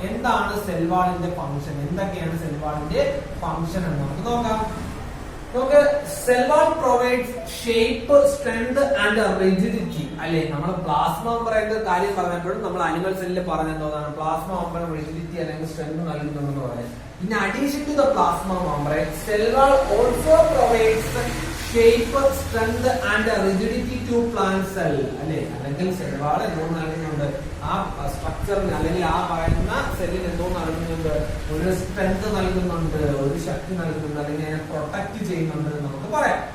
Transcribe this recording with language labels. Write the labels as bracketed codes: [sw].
[ml] എന്താണ് സെൽ വാളിന്റെ ഫംഗ്ഷൻ? എന്തൊക്കെയാണ് സെൽ വാളിന്റെ ഫംഗ്ഷൻ എന്ന് നമുക്ക് നോക്കാം. [en] നമുക്ക് cell wall provides shape, strength and rigidity അല്ലെ. [ml] നമ്മൾ പ്ലാസ്മ മെംബ്രെയിന്റെ കാര്യം പറഞ്ഞപ്പോഴും നമ്മൾ അനിമൽ സെല്ലിൽ പറഞ്ഞെന്തോന്നാണ്? പ്ലാസ്മ മെംബ്രെയിൻ റിജിഡിറ്റി അല്ലെങ്കിൽ സ്ട്രെങ്ത് നൽകുന്നുണ്ടെന്ന് പറയാം. [en] In addition to the plasma membrane, cell wall also provides shape, strength and rigidity to plant cell. [ml] അല്ലെ, അല്ലെങ്കിൽ സെൽ വാൾ എന്തോ നൽകുന്നുണ്ട്? ആ സ്ട്രക്ചറിന് അല്ലെങ്കിൽ ആ പറയുന്ന സെല്ലിന് എന്തോ നൽകുന്നുണ്ട്? ഒരു സ്ട്രെങ്ത് നൽകുന്നുണ്ട്, ഒരു ശക്തി നൽകുന്നുണ്ട്, അല്ലെങ്കിൽ അതിനെ പ്രൊട്ടക്ട് ചെയ്യുന്നുണ്ട് എന്ന് നമുക്ക് പറയാം.